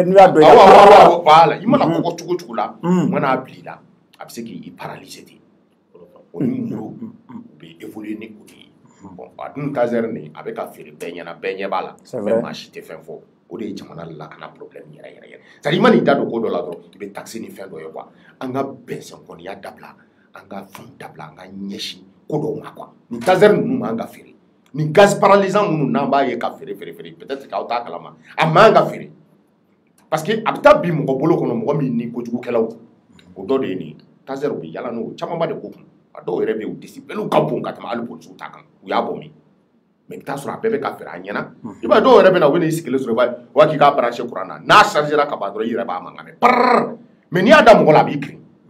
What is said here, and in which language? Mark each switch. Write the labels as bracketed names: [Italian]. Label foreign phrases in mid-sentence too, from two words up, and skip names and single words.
[Bambara] voilà i mana kɔgɔ cogo cogo la u mana bila i la a bɛ se k'i paralyser ten o ni muru u bɛ évoluer ni o de ye bon a dun taser nin a bɛ ka feere bɛɛ ɲɛna bɛɛ ɲɛ b'a la mais maa si tɛ fɛn fɔ o de ye jamana lakana problème yɛrɛ yɛrɛ c'est à dire i mana i da don ko dɔ la dɔrɔn i bɛ taxi ni fɛn dɔ ye quoi an ka bɛnsɛnkɔniya dabila an ka fɛnw dabila an ka ɲɛsin ko dɔw ma quoi nin taser ninnu man ka feere nin [French] gaz paralysant [Bambara] minnu n'an b'a ye ka feere [French] peut-être [Bambara] k'aw t'a kalama a man ka feere [French] parce que [Bambara] a bɛ taa bi mɔgɔ bolo kɔnɔ mɔgɔ min ni kojugukɛlaw o dɔ de ye nin taser u bɛ yala n'o camanba de ko kun a dɔw yɛrɛ bɛ yen u discipline ka bon ka tɛmɛ hali polisiw ta kan u y'a bɔ min mais i bɛ taa sɔrɔ a bɛɛ bɛ ka feere a ɲɛna i b'a dɔw yɛrɛ bɛ na u bɛ n'i sigilen sɔrɔ u b'a k'i k'a [French] branché courant [Bambara] na n'a chargera ka ban dɔrɔn i yɛrɛ b'a mankan mɛn parrr mais n'i y'a da mɔgɔ la a b'i kirin